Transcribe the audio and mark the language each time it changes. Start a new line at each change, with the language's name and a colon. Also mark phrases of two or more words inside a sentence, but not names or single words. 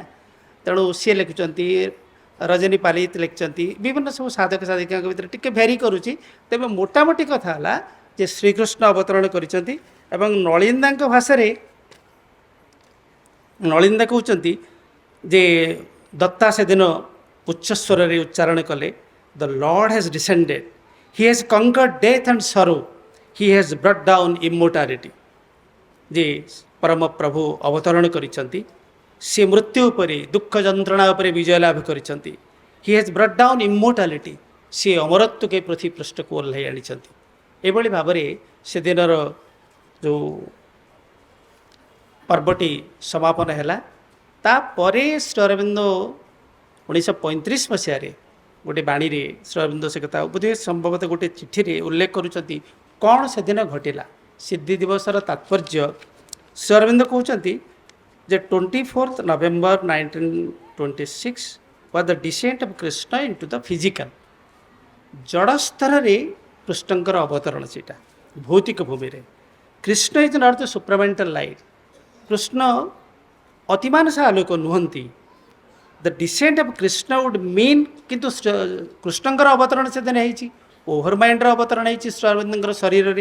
Odia: ତେଣୁ ସିଏ ଲେଖୁଛନ୍ତି, ରଜନୀ ପାଲିତ ଲେଖିଛନ୍ତି, ବିଭିନ୍ନ ସବୁ ସାଧକ ସାଧିକାଙ୍କ ଭିତରେ ଟିକେ ଭେରି କରୁଛି। ତେବେ ମୋଟାମୋଟି କଥା ହେଲା ଯେ ଶ୍ରୀକୃଷ୍ଣ ଅବତରଣ କରିଛନ୍ତି। ଏବଂ ନଳିନ୍ଦାଙ୍କ ଭାଷାରେ ନଳିନ୍ଦା କହୁଛନ୍ତି ଯେ ଦତ୍ତା ସେଦିନ ଉଚ୍ଚସ୍ୱରରେ ଉଚ୍ଚାରଣ କଲେ
English: The Lord has descended. He has conquered death and sorrow. He has brought down immortality.
Odia: ଯେ ପରମ ପ୍ରଭୁ ଅବତରଣ କରିଛନ୍ତି, ସେ ମୃତ୍ୟୁ ଉପରେ ଦୁଃଖ ଯନ୍ତ୍ରଣା ଉପରେ ବିଜୟ ଲାଭ କରିଛନ୍ତି।
English: He has brought down immortality,
Odia: ସେ ଅମରତ୍ୱକେ ପୃଥିବୀ ପୃଷ୍ଠକୁ ଓହ୍ଲାଇ ଆଣିଛନ୍ତି। ଏଭଳି ଭାବରେ ସେଦିନର ଯେଉଁ ପର୍ବଟି ସମାପନ ହେଲା। ତାପରେ ଶ୍ରୀ ଅରବିନ୍ଦ 1935 ମସିହାରେ ଗୋଟେ ବାଣୀରେ ଶ୍ରୀ ଅରବିନ୍ଦ ସେ କଥା ବୋଧେ ସମ୍ଭବତଃ ଗୋଟେ ଚିଠିରେ ଉଲ୍ଲେଖ କରୁଛନ୍ତି କ'ଣ ସେଦିନ ଘଟିଲା। ସିଦ୍ଧି ଦିବସର ତାତ୍ପର୍ଯ୍ୟ ଶ୍ରୀ ଅରବିନ୍ଦ କହୁଛନ୍ତି ଯେ
English: 24 November 1926 was the descent of Krishna into the physical।
Odia: ଜଡ଼ ସ୍ତରରେ କୃଷ୍ଣଙ୍କର ଅବତରଣ ସେଇଟା ଭୌତିକ ଭୂମିରେ।
English: Krishna is not the supramental light.
Odia: କୃଷ୍ଣ ଅତିମାନସ ଆଲୋକ ନୁହନ୍ତି।
English: The descent of Krishna would mean,
Odia: କିନ୍ତୁ କୃଷ୍ଣଙ୍କର ଅବତରଣ ସେଦିନ ହେଇଛି, ଓଭର ମାଇଣ୍ଡର ଅବତରଣ ହେଇଛି ଶ୍ରୀ ଅରବିନ୍ଦଙ୍କର ଶରୀରରେ।